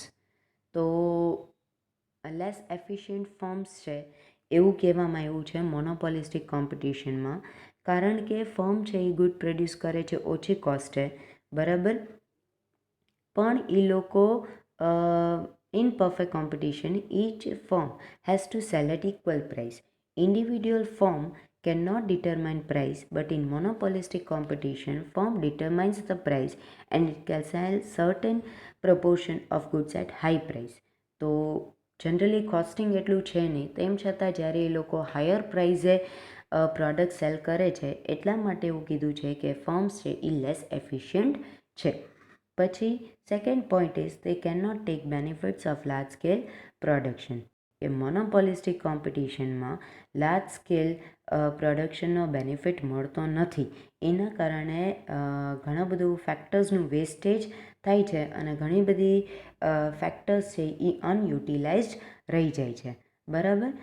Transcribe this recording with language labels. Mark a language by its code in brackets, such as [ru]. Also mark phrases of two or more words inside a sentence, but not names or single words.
[gu] તો [en] less efficient firms [gu] છે એવું કહેવામાં આવ્યું છે મોનોપોલિસ્ટિક કોમ્પિટિશનમાં, કારણ કે ફર્મ છે એ ગુડ પ્રોડ્યુસ કરે છે ઓછી કોસ્ટે, બરાબર. પણ એ લોકો [en] in perfect competition each firm has to sell at equal price. Individual firm cannot determine price, but in monopolistic competition, firm determines the price and it can sell certain proportion of goods at high price. [gu] તો જનરલી કોસ્ટિંગ એટલું છે નહીં, તેમ છતાં જ્યારે એ લોકો હાયર પ્રાઇઝે પ્રોડક્ટ સેલ કરે છે એટલા માટે એવું કીધું છે કે ફર્મ્સ છે એ [en] less efficient [gu] છે. [en] પછી second point is they cannot take benefits of large scale production. [gu] કે મોનોપોલિસ્ટિક કોમ્પિટિશનમાં [en] large scale [gu] પ્રોડક્શનનો બેનિફિટ મળતો નથી, એના કારણે ઘણા બધું ફેક્ટર્સનું વેસ્ટેજ થાય છે અને ઘણી બધી ફેક્ટર્સ છે એ અનયુટિલાઇઝડ રહી જાય છે, બરાબર.